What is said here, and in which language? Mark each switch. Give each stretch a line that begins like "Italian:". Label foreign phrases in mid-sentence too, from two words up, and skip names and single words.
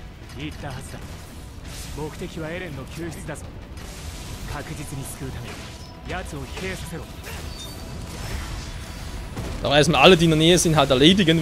Japanese: 言ったはずだ。目的はエレンの救出だぞ。確実に救うため奴を疲弊させろ。
German: Da erstmal alle, die in der Nähe sind, halt erledigen.